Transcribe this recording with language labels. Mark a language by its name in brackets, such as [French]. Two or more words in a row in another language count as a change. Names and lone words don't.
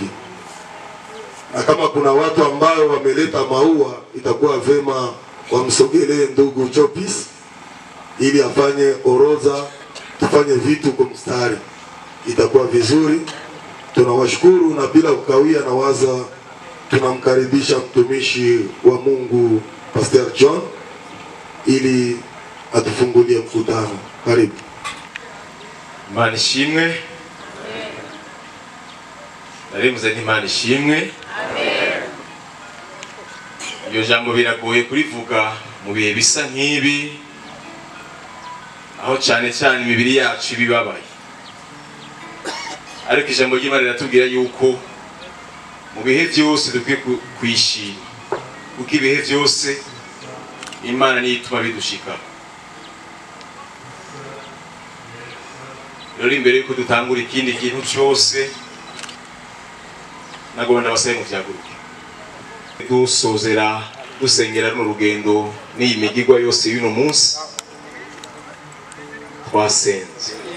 [Swahili] Na kama kuna watu ambao wameleta maua, itakuwa vema wamsogelee ndugu Chopis ili afanye orodha, tufanye vitu kwa mstari, itakuwa vizuri. Tunawashukuru, na bila kukawia na waza tunamkaribisha mtumishi wa Mungu Pastor John ili atufungulie mkutano. Karibu. [Rundi] Imana ishimwe. Narimuze n'Imana ishimwe. Amen. Iyo jambo biragoye kurivuga mu bihe bisa nk'ibi, aho cyane cyane imibiri yacu bibabaye. Ariko ijambo ry'Imana riratubwira yuko mu bihe byose dukwiye kwishima, kuko ibihe byose Imana niyo ituma bidushika. Rero imbere yuko dutangura ikindi kintu cyose, nagomba basaye mu byaguruke dusozera dusengera no rugendo n'iyi migigwa yose y'uno munsi twasenze.